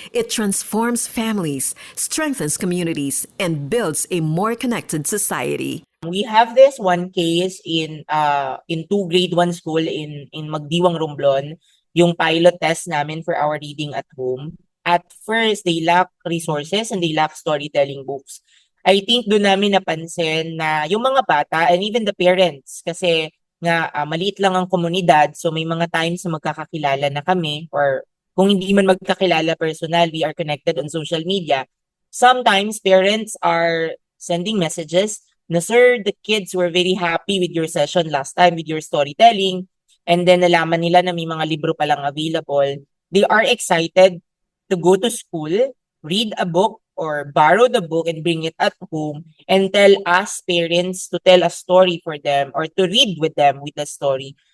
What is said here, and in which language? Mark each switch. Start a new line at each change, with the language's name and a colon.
English: It transforms families, strengthens communities, and builds a more connected society. We have this one case in 2 grade 1 school in Magdiwang, Romblon, yung pilot test namin for our reading at home. At first, they lack resources and they lack storytelling books.
Filipino: I think doon namin napansin na yung mga bata
English: and even the parents,
Filipino: kasi nga maliit lang ang komunidad, so may mga times na magkakakilala na kami or kung hindi man magkakilala personal,
English: we are connected on social media. Sometimes parents are sending messages na, "Sir, the kids were very happy with your session last time, with your storytelling." And then
Filipino: nalaman nila na may mga libro palang
English: available. They are excited to go to school, read a book or borrow the book and bring it at home and tell us parents to tell a story for them or to read with them with the story.